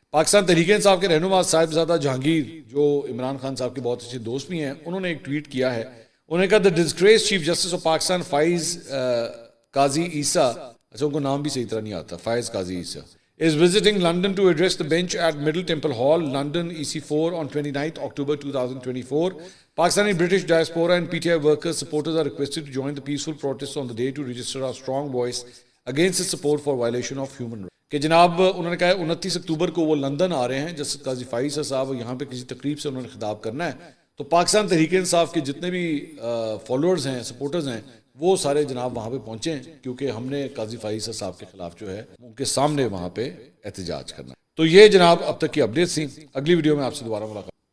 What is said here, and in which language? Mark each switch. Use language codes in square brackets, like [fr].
[ur] پاکستان تحریک انصاف کے رہنما صاحبزادہ جہانگیر جو عمران خان صاحب کے بہت اچھے دوست بھی ہیں، انہوں نے ایک ٹویٹ کیا ہے. انہوں نے کہا [en] the disgraced [ur] chief justice of Pakistan فائز قاضی عیسیٰ، اچھا ان کو نام بھی صحیح طرح نہیں آتا، فائز قاضی عیسیٰ [en] is visiting London to address the bench at Middle Temple Hall, London EC4 on 29th October 2024. Pakistani British diaspora and PTI workers supporters are requested to join the peaceful protests on the day to register a strong voice against its support for violation of human rights. [ur] کہ جناب انہوں نے کہا 29 اکتوبر کو وہ London آ رہے ہیں justice قاضی فائز صاحب، یہاں پہ کسی تقریب سے انہوں نے خطاب کرنا ہے، تو پاکستان تحریک انصاف کے جتنے بھی فالوورز ہیں، سپورٹرز ہیں، وہ سارے جناب وہاں پہ پہنچے ہیں کیونکہ ہم نے قاضی فائز صاحب کے خلاف جو ہے ان کے سامنے وہاں پہ احتجاج کرنا ہے. تو یہ جناب اب تک کی اپڈیٹس تھیں. اگلی ویڈیو میں آپ سے دوبارہ ملاقات.